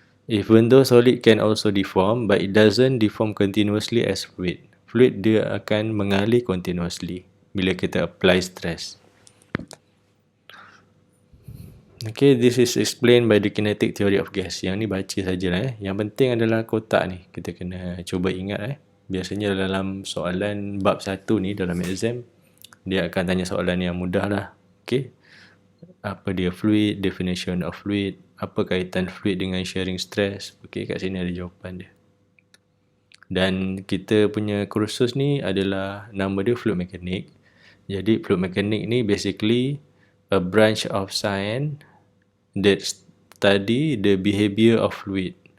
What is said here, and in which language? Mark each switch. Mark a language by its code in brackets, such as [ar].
[en] Even though solid can also deform, but it doesn't deform continuously as fluid. [ms] Fluid dia akan mengalir continuously bila kita apply stress. [en] Okay, this is explained by the kinetic theory of gas. [ms] Yang ni baca sajalah. Yang penting adalah kotak ni. Kita kena cuba ingat. Biasanya dalam soalan bab 1 ni dalam exam, dia akan tanya soalan yang mudah lah. Okay. Apa dia fluid, [en] definition of fluid, [ms] apa kaitan fluid dengan shearing stress. Okay, kat sini ada jawapan dia. Dan kita punya kursus ni adalah nama dia fluid mechanics. Jadi [en] fluid mechanics ni basically a branch of science that study the behavior of fluid.